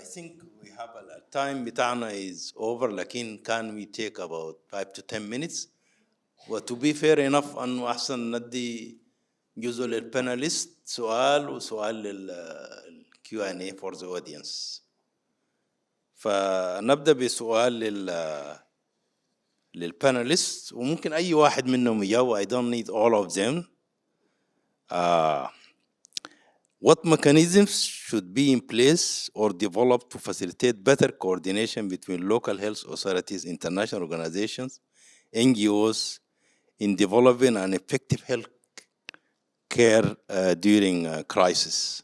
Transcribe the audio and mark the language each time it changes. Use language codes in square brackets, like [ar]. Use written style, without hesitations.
[en] I think we have a time [ar] بتاعنا [en] is over، [ar] لكن [en] can we take about 5 to 10 minutes؟ و to be fair enough [ar] أنه أحسن ندي جزء للباناليست سؤال وسؤال لل [en] Q&A for the audience. [ar] فنبدأ بسؤال للباناليست، وممكن أي واحد منهم يجاوب. [en] I don't need all of them. What mechanisms should be in place or developed to facilitate better coordination between local health authorities, international organizations, NGOs in developing an effective health care during crisis?